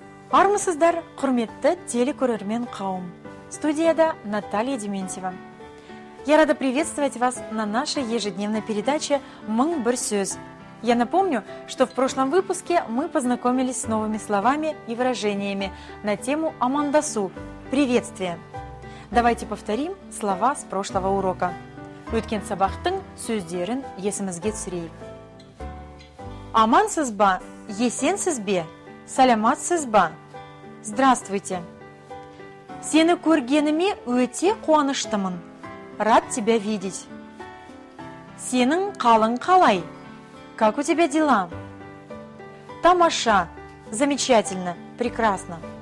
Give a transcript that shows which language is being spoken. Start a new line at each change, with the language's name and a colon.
Kazakh: Армысыздар, құрметті телекөрермен қауым.
Russian: Студияда Наталья Дементьева. Я рада приветствовать вас на нашей ежедневной передаче «Мың бір сөз». Я напомню, что в прошлом выпуске мы познакомились с новыми словами и выражениями на тему «Амандасу» – приветствие. Давайте повторим слова с прошлого урока.
Kazakh: Өткен сабақтың сөздерін есімізге түсірейік. Амансыз ба, есенсіз бе, саламатсыз ба?
Russian: Здравствуйте.
Kazakh: Сені көргеніме өте қуаныштымын.
Russian: Рад тебя видеть.
Kazakh: Сенің қалың қалай?
Russian: Как у тебя дела?
Kazakh: Тамаша.
Russian: Замечательно. Прекрасно.